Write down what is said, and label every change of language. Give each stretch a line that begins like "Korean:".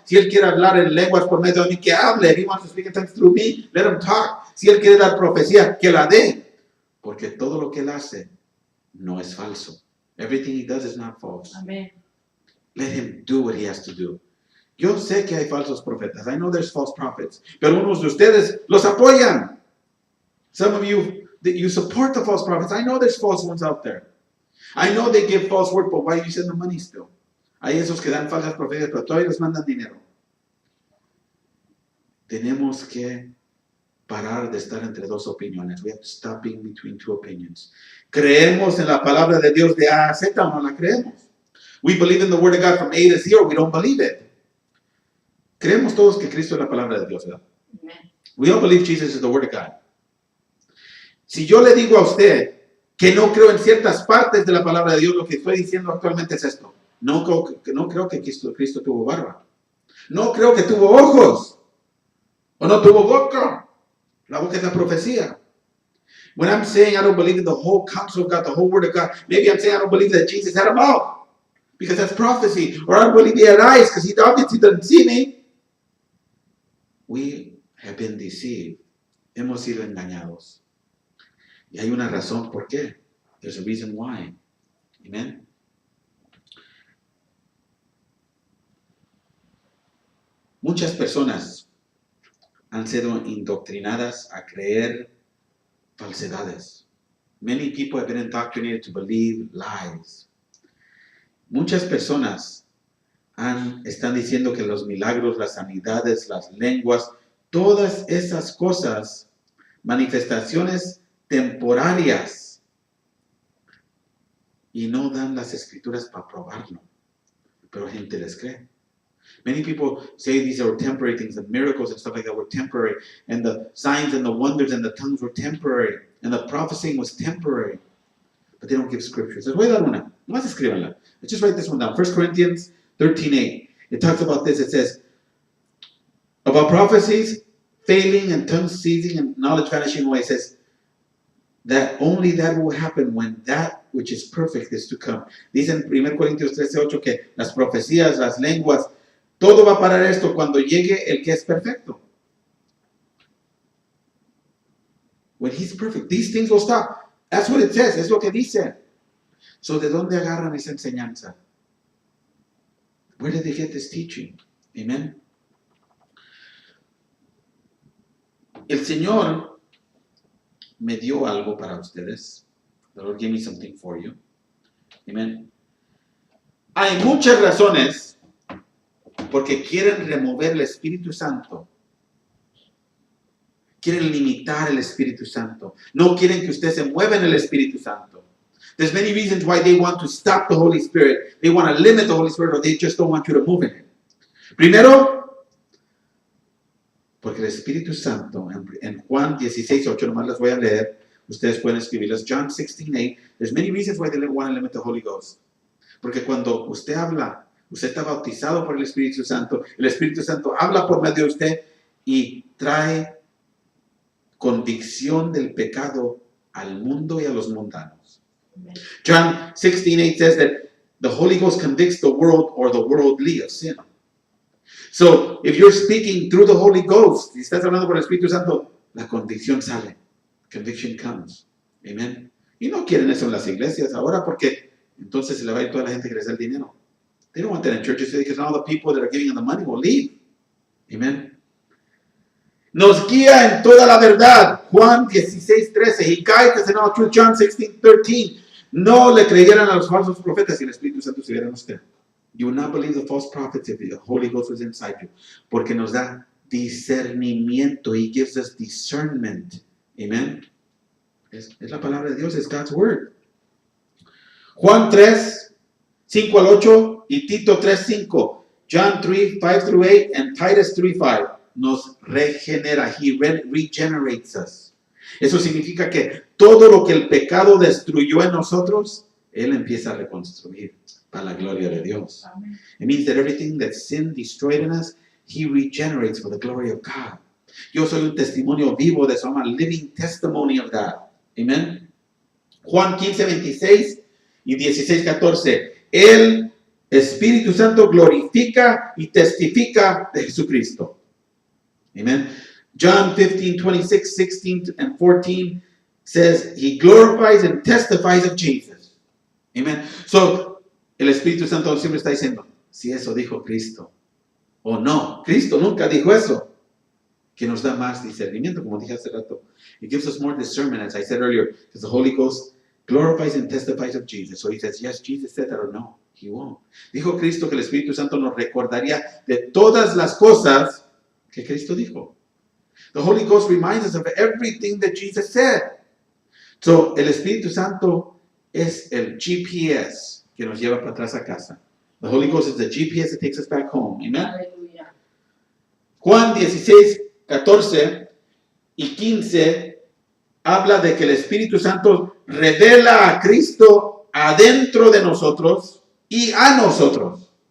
Spanish: Si Él quiere hablar en lenguas por medio de mí, que hable.
English: If He wants to speak in tongues through me, let Him talk.
Spanish: Si Él quiere dar profecía, que la dé. Porque todo lo que Él hace no es falso.
English: Everything He does is not false. Amen. Let Him do what He has to do.
Spanish: Yo sé que hay falsos profetas.
English: I know there's false prophets.
Spanish: Pero unos de ustedes los apoyan.
English: Some of you support the false prophets. I know there's false ones out there. I know they give false word, but why do you send them money still?
Spanish: Hay esos que dan falsas profecías, pero todavía les mandan dinero. Tenemos que parar de estar entre dos opiniones.
English: We have to stop being between two opinions.
Spanish: Creemos en la palabra de Dios de A a Z o no la creemos.
English: We believe in the word of God from A to Z or we don't believe it.
Spanish: Creemos todos que Cristo es la palabra de Dios, ¿verdad? Amen.
English: We all believe Jesus is the word of God.
Spanish: Si yo le digo a usted que no creo en ciertas partes de la palabra de Dios, lo que estoy diciendo actualmente es esto. No creo que Cristo tuvo barba. No creo que tuvo ojos. O no tuvo boca. La boca es la profecía.
English: When I'm saying I don't believe in the whole counsel of God, the whole word of God, maybe I'm saying I don't believe that Jesus had a mouth. Because that's prophecy. Or I don't believe He had eyes because He obviously doesn't see me. We have been deceived.
Spanish: Hemos sido engañados. Y hay una razón por qué.
English: There's a reason why.
Spanish: Amen. Muchas personas han sido indoctrinadas a creer falsedades.
English: Many people have been indoctrinated to believe lies.
Spanish: Muchas personas están diciendo que los milagros, las sanidades, las lenguas, todas esas cosas, manifestaciones temporarias, y no dan las escrituras para probarlo, pero gente les cree.
English: Many people say these are temporary things, the miracles and stuff like that were temporary, and the signs and the wonders and the tongues were temporary, and the prophesying was temporary, but they don't give scriptures.
Spanish: Les voy a dar una, nomás escríbanla.
English: Let's just write this one down. 1 Corinthians 13:8. It talks about this. It says, about prophecies failing and tongues ceasing and knowledge vanishing away. It says, that only that will happen when that which is perfect is to come.
Spanish: Dice en 1 Corintios 13:8 que las profecías, las lenguas, todo va a parar esto cuando llegue el que es perfecto.
English: When He's perfect, these things will stop. That's what it says.
Spanish: Es lo que dice. So, ¿de dónde agarran esa enseñanza?
English: Where did they get this teaching? Amen.
Spanish: El Señor me dio algo para ustedes.
English: The Lord gave me something for you. Amen.
Spanish: Hay muchas razones porque quieren remover el Espíritu Santo. Quieren limitar el Espíritu Santo. No quieren que usted se mueva en el Espíritu Santo.
English: There's many reasons why they want to stop the Holy Spirit. They want to limit the Holy Spirit, or they just don't want you to move in it.
Spanish: Primero, porque el Espíritu Santo, en Juan 16:8, nomás las voy a leer. Ustedes pueden escribirlas.
English: John 16:8. There's many reasons why they want to limit the Holy Ghost.
Spanish: Porque cuando usted habla, usted está bautizado por el Espíritu Santo. El Espíritu Santo habla por medio de usted y trae convicción del pecado al mundo y a los mundanos.
English: John 16:8 says that the Holy Ghost convicts the world or the worldly of sin. So, if you're speaking through the Holy Ghost,
Spanish: si estás hablando por el Espíritu Santo, la convicción sale.
English: Conviction comes. Amen.
Spanish: Y no quieren eso en las iglesias ahora porque entonces se le va a ir toda la gente que les da el dinero.
English: They don't want that in churches because all the people that are giving them the money will leave. Amen.
Spanish: Nos guía en toda la verdad. Juan 16:13.
English: He guides us in all truth. John 16:13.
Spanish: No le creyeran a los falsos profetas si el Espíritu Santo estuviera en usted.
English: You will not believe the false prophets if the Holy Ghost was inside you.
Spanish: Porque nos da discernimiento.
English: He gives us discernment.
Spanish: Amen. Es la palabra de Dios. Es
English: God's word.
Spanish: Juan 3:5-8 y Tito 3:5.
English: John 3:5-8 and Titus 3:5.
Spanish: Nos regenera.
English: He regenerates us.
Spanish: Eso significa que todo lo que el pecado destruyó en nosotros, Él empieza a reconstruir para la gloria de Dios. Amen.
English: It means that everything that sin destroyed in us, He regenerates for the glory of God.
Spanish: Yo soy un testimonio vivo de eso.
English: I'm a living testimony of that.
Spanish: Amen. Juan 15:26 y 16:14. El Espíritu Santo glorifica y testifica de Jesucristo. Amen.
English: John 15:26, 16, and 14 says He glorifies and testifies of Jesus. Amen.
Spanish: So, el Espíritu Santo siempre está diciendo, si eso dijo Cristo, o no, Cristo nunca dijo eso, que nos da más discernimiento, como dije hace rato.
English: It gives us more discernment, as I said earlier, because the Holy Ghost glorifies and testifies of Jesus. So He says, yes, Jesus said that, or no, He won't.
Spanish: Dijo Cristo que el Espíritu Santo nos recordaría de todas las cosas que Cristo dijo.
English: The Holy Ghost reminds us of everything that Jesus said.
Spanish: So, el Espíritu Santo es el GPS que nos lleva para atrás a casa.
English: The Holy Ghost is the GPS that takes us back home. Amen.
Spanish: Aleluya. Juan 16:14 y 15 habla de que el Espíritu Santo revela a Cristo adentro de nosotros y a nosotros.